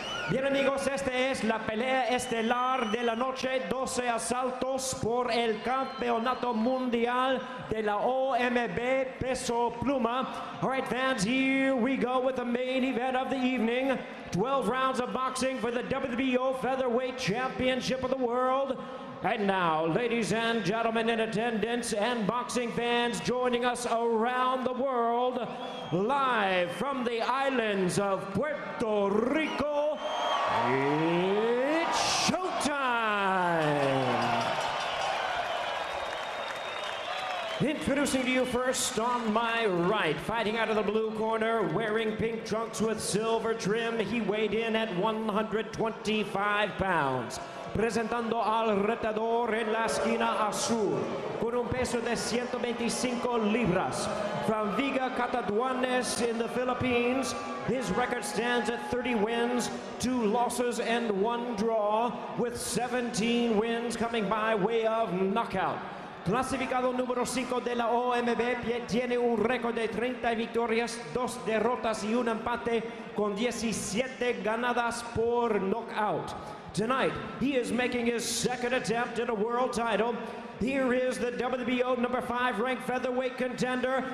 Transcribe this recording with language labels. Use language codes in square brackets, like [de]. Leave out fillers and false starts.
[es] Bien amigos, esta es la pelea estelar de la noche, 12 asaltos por el campeonato mundial de la OMB peso pluma. [en] All right fans, here we go with the main event of the evening. 12 rounds of boxing for the WBO Featherweight Championship of the World. And now, ladies and gentlemen in attendance and boxing fans joining us around the world, live from the islands of Puerto Rico, it's showtime! Introducing to you first on my right, fighting out of the blue corner, wearing pink trunks with silver trim, he weighed in at 125 pounds. [es] Presentando al retador en la esquina azul, con un peso de 125 libras. [en] From Viga Cataduanes in the Philippines, his record stands at 30 wins, 2 losses, and 1 draw, with 17 wins coming by way of knockout. [es] Clasificado número 5 de la OMB, tiene un récord de 30 victorias, 2 derrotas y un empate, con 17 ganadas por knockout. [en] Tonight, he is making his second attempt at a world title. Here is the WBO number 5 ranked featherweight contender.